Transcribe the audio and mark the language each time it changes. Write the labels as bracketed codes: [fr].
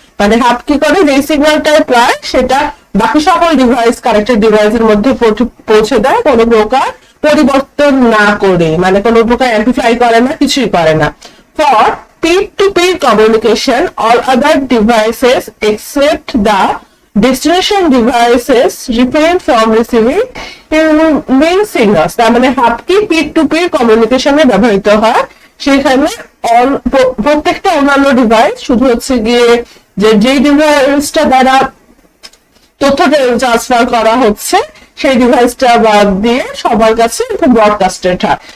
[bn] মানে হাব কি করে যে সিগন্যালটা প্রায় সেটা বাকি সকল ডিভাইস কানেক্টেড ডিভাইসের মধ্যে পৌঁছে দেয় কোনো প্রকার পরিবর্তন না করে, মানে কোনো প্রকার অ্যাম্পলিফাই করে না, কিছুই করে না। [en] For peer-to-peer communication, all other devices except the destination devices refrain from receiving main signals. [bn] তার মানে হাব কি পির টু পির কমিউনিকেশনে ব্যবহৃত হয়, সেখানে প্রত্যেকটা অন্যান্য ডিভাইস শুধু হচ্ছে গিয়ে যে ডিভাইসটা দ্বারা তথ্য ট্রান্সফার করা হচ্ছে সেই ডিভাইসটা বাদ দিয়ে সবার কাছে ব্রডকাস্টেড হয়।